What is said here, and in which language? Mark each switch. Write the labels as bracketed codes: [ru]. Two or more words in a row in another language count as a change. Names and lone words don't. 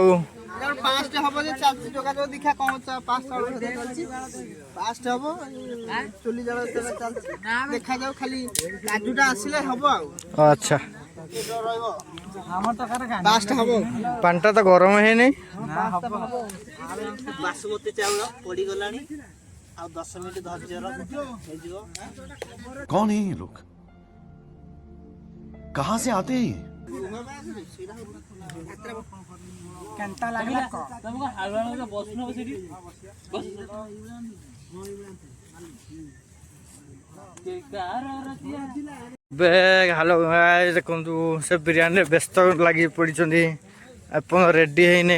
[or] 5ଟା ହବ ଯେ ଚାଲିଛି ଯୋଗାଯୋଗ, ଦେଖିଆ କଣ 5ଟା ଚାଲିଛି, 5ଟା ହବ ଚୁଲି ଜାଳ ଚାଲିଛି, ଦେଖାଯାଉ। ଖାଲି କାଜୁଟା ଆସିଲେ ହବ ଆଉ। ଆଚ୍ଛା, ରହିବ 5ଟା ହବ। ପାଣିଟା ତ ଗରମ ହେଇନି। ବାସୁମତୀ ଚାଉଳ ପଡିଗଲାଣି, ଆଉ 10 ମିନିଟ୍ ଧୈର୍ଯ୍ୟ ରଖ, ହେଇଯିବ। [hi] कौन है ये लोग? कहाँ से आते हैं ये? [or] ହ୍ୟାଲୋ ଭାଇ, ଦେଖନ୍ତୁ ସେ ବିରିୟାନୀରେ ବ୍ୟସ୍ତ ଲାଗି ପଡ଼ିଛନ୍ତି, ଆପଣ ରେଡ଼ି ହେଇନି।